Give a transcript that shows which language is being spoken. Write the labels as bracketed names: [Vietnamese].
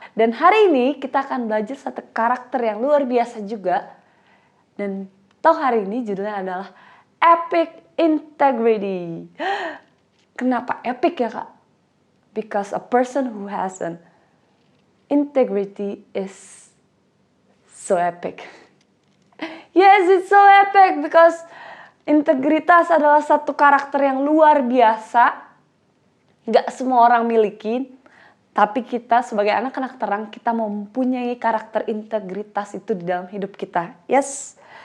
[Indonesian] Dan hari ini kita akan belajar satu karakter yang luar biasa juga. Dan hari ini judulnya adalah Epic Integrity. Kenapa epic ya Kak? [English] Because a person who has an integrity is so epic. Yes, it's so epic because [Indonesian] integritas adalah satu karakter yang luar biasa. Gak semua orang miliki. Tapi kita sebagai anak-anak terang, kita mempunyai karakter integritas itu di dalam hidup kita. Yes.